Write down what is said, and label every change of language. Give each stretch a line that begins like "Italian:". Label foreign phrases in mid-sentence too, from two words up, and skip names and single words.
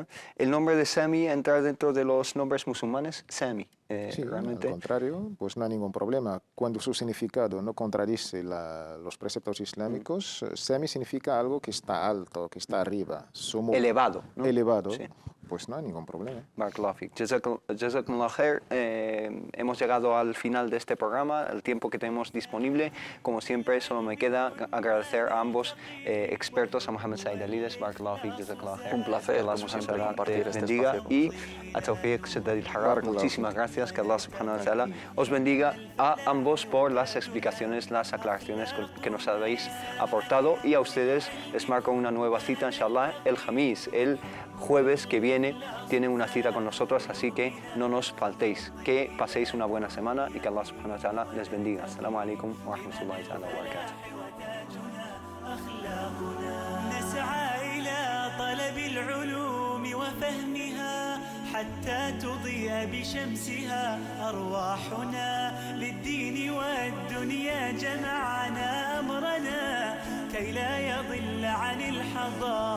Spanish: ¿El nombre de Sami entra dentro de los nombres musulmanes? Sami. Sí, realmente. Al contrario, pues no hay ningún problema. Cuando su significado no contradice los preceptos islámicos, Sami significa algo que está alto, que está arriba. Elevado, ¿no? Elevado, sí. Pues no hay ningún problema.
Arabic: بارك الله فيك. جزاكم الله خير.
Spanish: Hemos llegado al final de este programa, el tiempo que tenemos disponible. Como siempre, solo me queda agradecer a ambos expertos, a Mohamed Said Aliles,
Arabic: بارك الله فيك، جزاكم الله خير.
Spanish: Un placer, como siempre, compartir este espacio. Y a Tawfiq Saddad al-Harrar, muchísimas gracias, que Allah
Arabic: سبحانه وتعالى
Spanish: os bendiga a ambos por las explicaciones, las aclaraciones que nos habéis aportado, y a ustedes les marco una nueva cita, inshallah, el Jamis, el jueves que viene, tienen una cita con nosotros, así que no nos faltéis. Que paséis una buena semana y que Allah
Arabic: سبحانه وتعالى
Spanish: les bendiga.
Arabic: السلام عليكم ورحمة الله تعالى وبركاته. حتى تضيء بشمسها أرواحنا للدين والدنيا جمعنا أمرنا كي لا يضل عن الحضارة